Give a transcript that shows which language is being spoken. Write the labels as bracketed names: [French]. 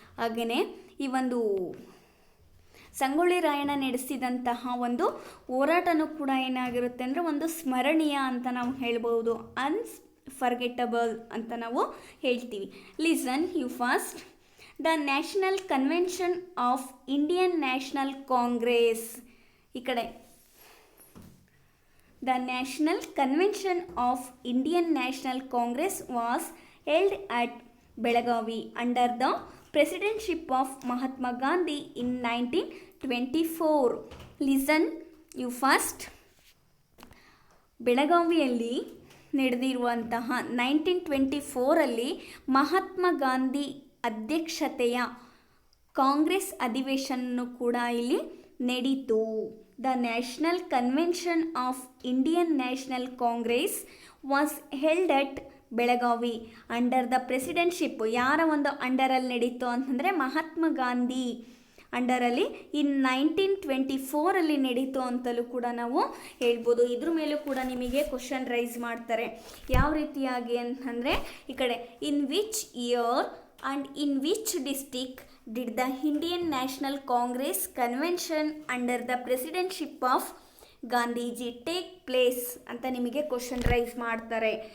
[Kannada] ಹಾಗೆಯೇ ಈ ಒಂದು ಸಂಗೊಳ್ಳಿ ರಾಯಣ್ಣ ನಡೆಸಿದಂತಹ ಒಂದು ಹೋರಾಟನೂ ಕೂಡ ಏನಾಗಿರುತ್ತೆ ಅಂದರೆ ಒಂದು ಸ್ಮರಣೀಯ ಅಂತ ನಾವು ಹೇಳ್ಬೋದು, ಅನ್ಫರ್ಗೆಟಬಲ್ ಅಂತ ನಾವು ಹೇಳ್ತೀವಿ. [English] Listen you first. The national convention of Indian National Congress. [Kannada] ಈ ಕಡೆ [English] The National Convention of Indian National Congress was held at Belagavi under the presidency of Mahatma Gandhi in 1924. Listen you first. [Kannada] ಬೆಳಗಾವಿಯಲ್ಲಿ ನಡೆದಿರುವಂತಹ 1924 ಮಹಾತ್ಮ ಗಾಂಧಿ ಅಧ್ಯಕ್ಷತೆಯ ಕಾಂಗ್ರೆಸ್ ಅಧಿವೇಶನ ಕೂಡ ಇಲ್ಲಿ ನಡೀತು. [English] The National Convention of Indian National Congress was held at Belagavi under the presidency. [Kannada] ಯಾರ ಒಂದು ಅಂಡರಲ್ಲಿ ನಡೀತು ಅಂತಂದರೆ ಮಹಾತ್ಮ ಗಾಂಧಿ ಅಂಡರಲ್ಲಿ ಇನ್ 1924 ನಡೀತು ಅಂತಲೂ ಕೂಡ ನಾವು ಹೇಳ್ಬೋದು. ಇದ್ರ ಮೇಲೂ ಕೂಡ ನಿಮಗೆ ಕ್ವಶನ್ ರೈಸ್ ಮಾಡ್ತಾರೆ. ಯಾವ ರೀತಿಯಾಗಿ ಅಂತಂದರೆ, ಈ ಕಡೆ [English] in which year and in which district did the Indian National Congress Convention under the presidency of Gandhiji take place [Kannada] ಅಂತ ನಿಮಗೆ ಕ್ವಶನ್ ರೈಸ್ ಮಾಡ್ತಾರೆ.